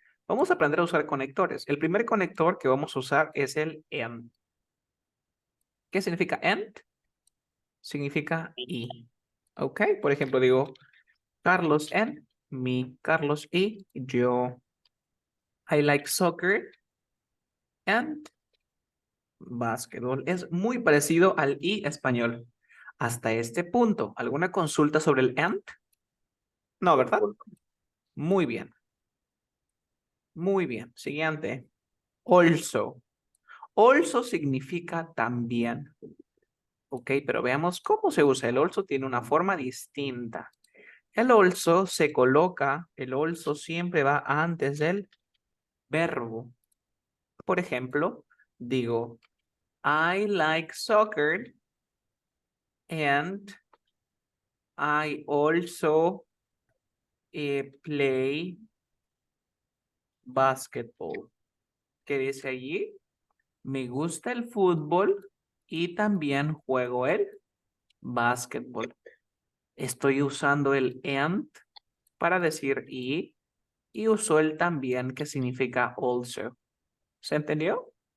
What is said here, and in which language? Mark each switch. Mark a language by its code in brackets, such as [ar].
[es] Vamos a aprender a usar conectores. El primer conector que vamos a usar es el AND. ¿Qué significa AND? Significa y. Ok, por ejemplo, digo Carlos and me, Carlos y yo. [en] I like soccer and basketball. [es] Es muy parecido al y español. Hasta este punto, ¿alguna consulta sobre el and? No, ¿verdad? Fútbol. Muy bien. Muy bien. Siguiente. Also. Also significa también. Ok, pero veamos cómo se usa. El also tiene una forma distinta. El also se coloca, el also siempre va antes del verbo. Por ejemplo, digo, I like soccer and I also play basketball. ¿Qué dice allí? Me gusta el fútbol y también juego el básquetbol. Estoy usando el and para decir y uso el también que significa also. ¿Se entendió?